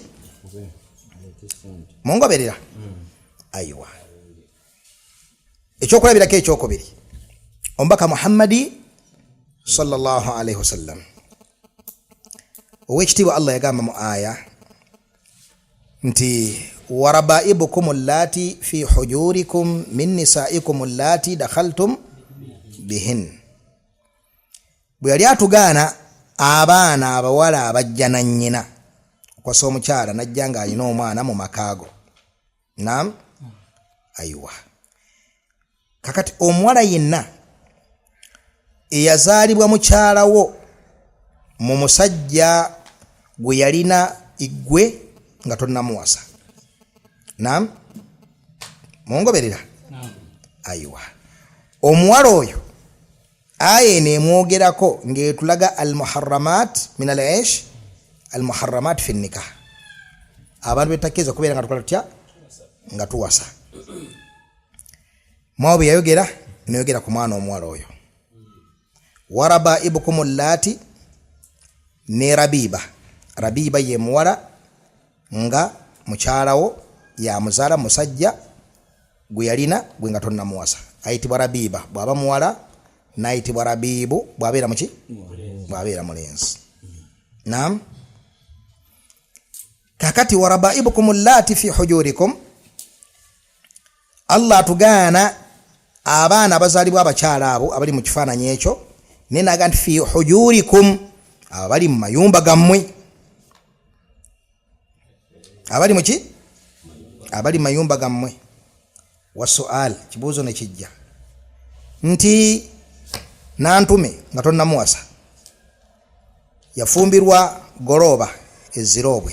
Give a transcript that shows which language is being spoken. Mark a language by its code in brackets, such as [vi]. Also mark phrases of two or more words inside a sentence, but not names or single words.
[lg] Mungoberera? Aywa. Ekyokulabirako ekyokubiri, omubaka Muhammadi [ar] صلى الله عليه وسلم [lg] owekitiibwa Allah yagamba mu aya nti [ar] وربائبكم اللاتي في حجوركم من نسائكم اللاتي دخلتم بهن. [lg] Bwe yali atugaana abaana abawala abajja na nnyina okwasa omukyala najja nga alina omwana mu makaago. Naam, ayiwa. Kakati omuwala yenna eyazaalibwa mukyalawo mu musajja gwe yalina igwe nga tonnamuwasa. Naam, mungoberera? Ayiwa. Omuwala oyo aya eno emwogerako ng'etulaga [ar] المحرمات من العيش المحرمات في النكاح. [lg] Abantu betakkiriza kubeera nga tukola tutya nga tuwasa. Mwawe yayogera nayogera ku mwana omuwala oyo. [ar] وربائبكم اللاتي [lg] ne Rabiba. Rabiba ye muwala nga mukyalawo yamuzaala musajja gwe yalina gwe nga tonnamuwasa. Ayitibwa Rabiba bw'aba muwala, n'ayitibwa Rabibu bw'abeera muki? Bw'abeera mulenzi. Naam. Kakati [ar] وربائبكم اللاتي في حجوركم, [lg] Allah atugaana abaana abazaalibwa abakyala abo abali mu kifaananyi ekyo, nenaga nti [ar] في حجوركم, [lg] abali mu mayumba gammwe. Abali muki? Abali mu mayumba gammwe. Wasual, kibuuzo ne kijja nti nantume nga tonnamuwasa, yafumbirwa goroba ezirobwe.